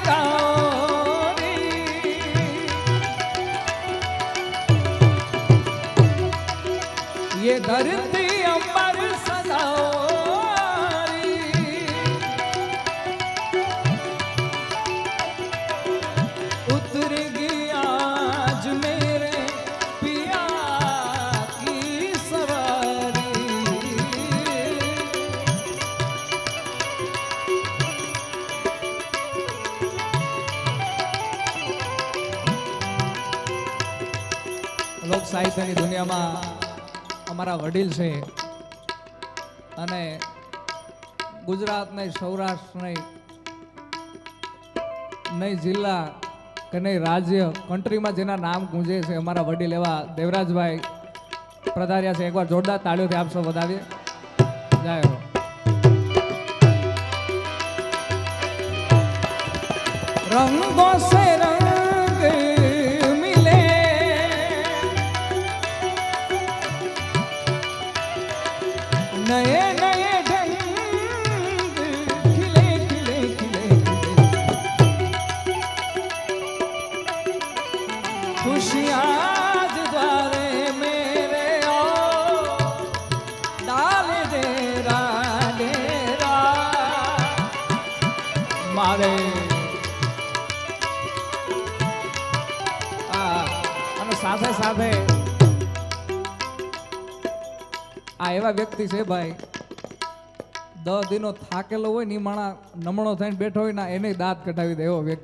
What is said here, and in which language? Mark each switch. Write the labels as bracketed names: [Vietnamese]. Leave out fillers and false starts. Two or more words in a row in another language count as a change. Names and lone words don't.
[Hindi] गौरी ये धरती अंबर सजारी उतर गया आज मेरे पिया की सवारी [Gujarati] લોક સાહિત્યની દુનિયામાં અમારા વડીલ છે અને ગુજરાત નહીં, સૌરાષ્ટ્ર નહીં જિલ્લા કે નહીં રાજ્ય, કન્ટ્રીમાં જેના નામ ગુંજે છે અમારા વડીલ એવા દેવરાજભાઈ પધાર્યા છે. એકવાર જોરદાર તાળીઓથી આપ સૌ વધાવીએ. જય હો. [Hindi] रंगों से रंग नए नए ढंग खिले खिले खिले खुशियाँ द्वारे मेरे ओ डाल डेरा मारे [Gujarati] અને સાથે સાથે આ એવા વ્યક્તિ છે ભાઈ, 10 દિનો થાકેલો હોય ને માણા નમણો થઈને બેઠો હોય ને એને દાંત કઢાવી દે એવો વ્યક્તિ.